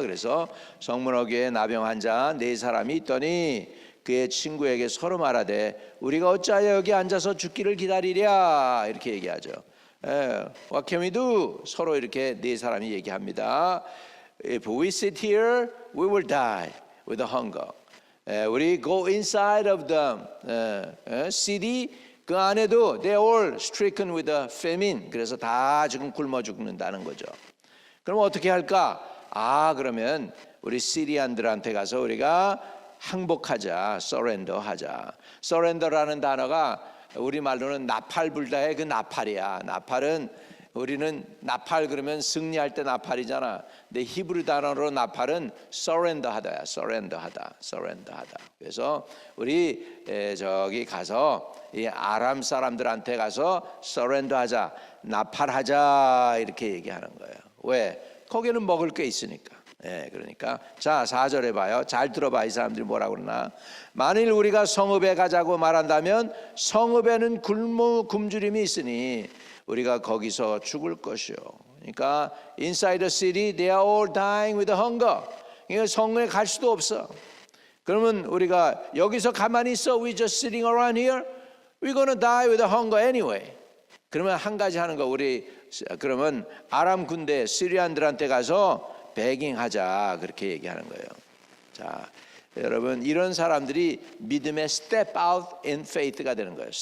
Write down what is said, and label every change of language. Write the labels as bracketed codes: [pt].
[ko] 그래서 성문 어귀에 나병 환자 4사람이 있더니 그의 친구에게 서로 말하되 우리가 어찌하여 여기 앉아서 죽기를 기다리랴 이렇게 얘기하죠. [en] What can we do? [ko] 서로 이렇게 4사람이 얘기합니다. [en] If we sit here, we will die with hunger. [ko] 우리 [en] go inside of the city [ko] 그 안에도 [en] they all stricken with a famine. [ko] 그래서 다 지금 굶어 죽는다는 거죠. 그럼 어떻게 할까? 그러면 우리 시리안들한테 가서 우리가 항복하자, surrender하자. surrender라는 단어가 우리 말로는 나팔 불다의 그 나팔이야. 나팔은 우리는 나팔 그러면 승리할 때 나팔이잖아. 근데 히브리 단어로 나팔은 surrender하다야. surrender하다. 그래서 우리 저기 가서 이 아람 사람들한테 가서 surrender하자, 나팔하자 이렇게 얘기하는 거예요. 왜? 거기는 먹을 게 있으니까. 그러니까 자 4절에 봐요. 잘 들어봐. 이 사람들이 뭐라고 그러나. 만일 우리가 성읍에 가자고 말한다면 성읍에는 굶주림이 있으니 우리가 거기서 죽을 것이요. [en] 그러니까 inside the city they are all dying with hunger. [ko] 그러니까 성읍에 갈 수도 없어. 그러면 우리가 여기서 가만히 있어, [en] we just sitting around here, we're gonna die with hunger anyway. [ko] 그러면 한 가지 하는 거, 우리 그러면 아람 군대 시리안들한테 가서 베깅하자 그렇게 얘기하는 거예요. 자, 여러분 이런 사람들이 믿음의 [en] step out in faith [ko] 가 되는 거예요.